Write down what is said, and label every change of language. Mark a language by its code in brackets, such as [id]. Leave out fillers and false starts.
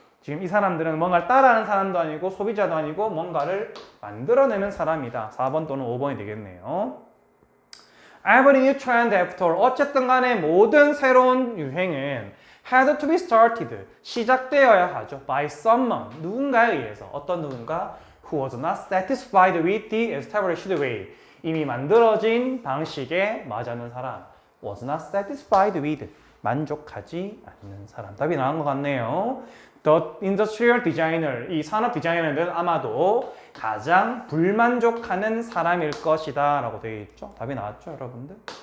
[ko] 지금 이 사람들은 뭔가를 따라하는 사람도 아니고 소비자도 아니고 뭔가를 만들어내는 사람이다. 4번 또는 5번이 되겠네요. [en] Every new trend after all. [ko] 어쨌든 간에 모든 새로운 유행은 [en] had to be started. [ko] 시작되어야 하죠. [en] By someone. [ko] 누군가에 의해서. 어떤 누군가? [en] Who was not satisfied with the established way. [ko] 이미 만들어진 방식에 맞아는 사람. [en] Was not satisfied with. [ko] 만족하지 않는 사람. 답이 나온 것 같네요. [en] The industrial designer. [ko] 이 산업 디자이너는 아마도 가장 불만족하는 사람일 것이다 라고 되어 있죠. 답이 나왔죠, 여러분들?